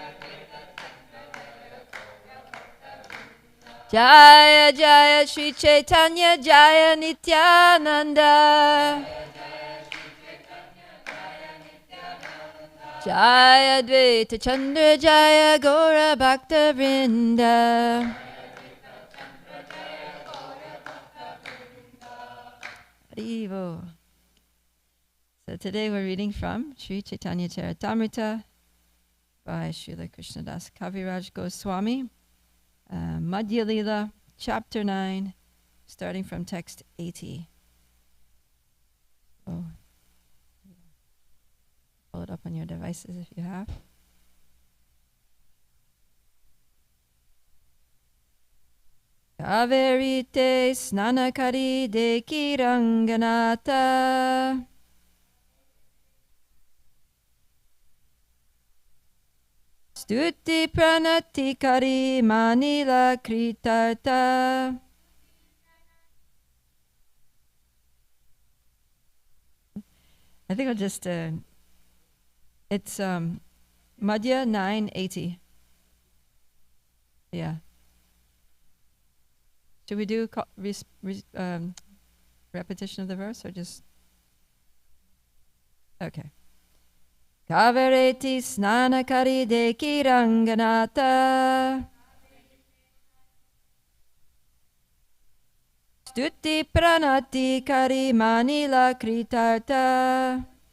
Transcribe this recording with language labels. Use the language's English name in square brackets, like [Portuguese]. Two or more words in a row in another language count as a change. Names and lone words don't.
[Bangla] জয় জয় শ্রীচৈতন্য জয় নিত্যানন্দ. জয় দ্বৈত চন্দ্র জয় গৌর ভক্ত বৃন্দ. Haribo. [English] So today we're reading from Sri Chaitanya Charitamrita by Srila Krishnadas Kaviraj Goswami, Madhya Lila, Chapter 9, starting from text 80. Oh, pull it up on your devices if you have. [Bangla] কাবেরীতে স্নানকরি দেখি রঙ্গনাথ. স্তুতি প্রণতি করি মানিলা কৃতার্থ. [English] I think I'll just, it's Madhya 980. Yeah. Should we do repetition of the verse or just? Okay. [Bangla] কাবেরীতে স্নানকরি দেখি রঙ্গনাথ. স্তুতি প্রণতি করি মানিলা কৃতার্থ.